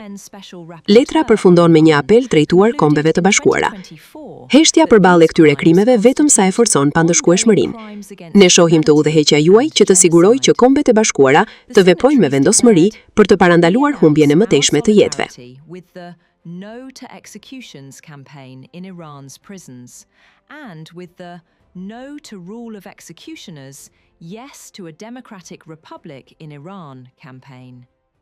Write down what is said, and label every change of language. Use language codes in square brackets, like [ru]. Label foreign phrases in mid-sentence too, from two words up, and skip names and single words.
[sq] Letra përfundon me një apel drejtuar Kombeve të Bashkuara. Heshtja përballë këtyre krimeve vetëm sa e forcon pandëshkueshmërinë. Ne shohim të udhëheqja juaj që të sigurojë që Kombet e Bashkuara të veprojnë me vendosmëri për të parandaluar humbjen e mëtejshme të jetëve. [en] No to Executions campaign in Iran's prisons, and with the No to Rule of Executioners, Yes to a Democratic Republic in Iran campaign.